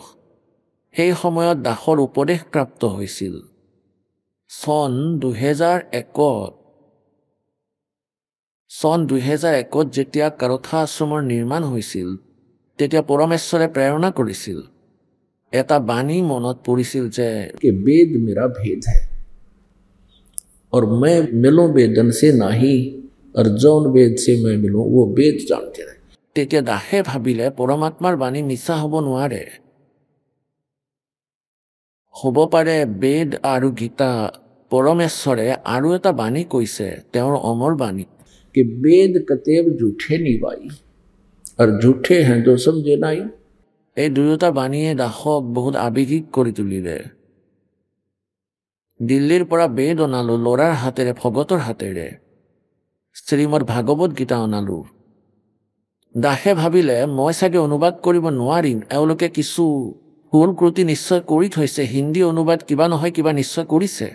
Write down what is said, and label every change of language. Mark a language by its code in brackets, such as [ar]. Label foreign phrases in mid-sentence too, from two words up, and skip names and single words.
[as] সেই সময়ত দাসৰ উপদেশ প্ৰাপ্ত হৈছিল। চন 2001 যেতিয়া কাৰথা আশ্ৰমৰ নিৰ্মাণ হৈছিল তেতিয়া পৰমেশ্বৰে প্ৰেৰণা কৰিছিল। এটা বাণী মনত পৰিছিল যে [hi] वेद मेरा भेद है और मैं मिलूं वेदन से नहीं, और जौन वेद से मैं मिलूं वो वेद जानते रहे। [as] তেতিয়া দাসে ভাবিলে পৰমাত্মাৰ বাণী মিছা হ'ব নোৱাৰে। হ'ব পাৰে বেদ আৰু গীতা পৰমেশ্বৰে আৰু এটা বাণী কৈছে, তেওঁৰ অমৰ বাণী [hi] कि वेद कतेब झूठे नहीं भाई, और झूठे हैं जो समझे नहीं। [as] এই দুয়োটা বাণীয়ে দাসক বহুত আৱেগিক কৰি তুলিলে। দিল্লীৰ পৰা বেদ অনালো ল'ৰাৰ হাতেৰে, ভগতৰ হাতেৰে। শ্ৰীমদ ভাগৱত গীতা অনালো। দাসে ভাবিলে মই চাগে অনুবাদ কৰিব নোৱাৰিম, এওঁলোকে কিছু ভুল ত্ৰুটি নিশ্চয় কৰি থৈছে, হিন্দী অনুবাদ কিবা নহয় কিবা নিশ্চয় কৰিছে।